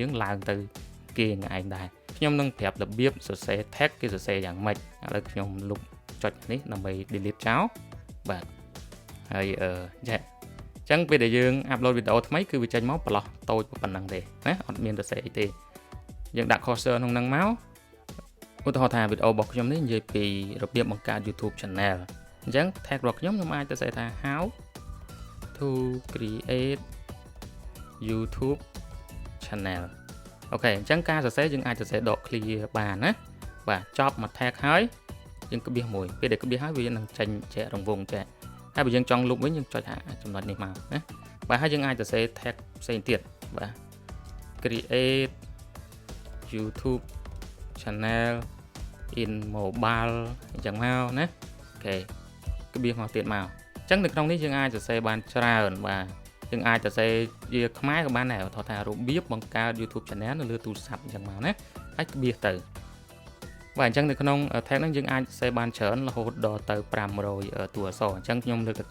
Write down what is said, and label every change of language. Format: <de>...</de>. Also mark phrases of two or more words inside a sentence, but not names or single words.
<km>យើងឡើងទៅគេឯងដែរខ្ញុំនឹងប្រាប់របៀបសរសេរ tag គេសរសេរយ៉ាងម៉េចឥឡូវខ្ញុំលុបចុចនេះដើម្បី delete ចោលបាទហើយចាអញ្ចឹងពេលដែលយើង upload វីដេអូថ្មីគឺវាចេញមកប្រឡោះតូចប៉ុណ្ណឹងទេណាអត់មានសរសេរអីទេយើងដាក់ cursor ក្នុងហ្នឹងមកឧទាហរណ៍ថាវីដេអូរបស់ខ្ញុំនេះនិយាយពីរបៀបបង្កើត YouTube channel អញ្ចឹង tag របស់ខ្ញុំអាចសរសេរថា</km> <en>how to create</en> <km>YouTube channel អូខេអញ្ចឹងការសរសេរយើងអាចសរសេរដក clear បានណាបាទចប់មក tag ហើយយើងក្បៀសមួយពេលដែលក្បៀសហើយវានឹងចេញជារង្វង់ចេះហើយបើយើងចង់លុបវិញយើងចុចចំណុចនេះមកណាបាទហើយយើងអាចសរសេរ tag ផ្សេងទៀតបាទ</km> <en>create YouTube channel in mobile</en> <km>អញ្ចឹងមកណាអូខេក្បៀសមកទៀតមកអញ្ចឹងនៅក្នុងនេះ យើងអាចសរសេរបានច្រើនបាទយើងអាចសរសេរជាខ្មែរក៏បានដែរឧទាហរណ៍ថារបៀបបង្កើត YouTube channel នៅលើទូរស័ព្ទអញ្ចឹងមកណាហើយក្បៀសទៅបាទអញ្ចឹងនៅក្នុង tag ហ្នឹងយើងអាចសរសេរបានច្រើនរហូតដល់ទៅ500តួអក្សរអញ្ចឹងខ្ញុំលើកទឹក</km>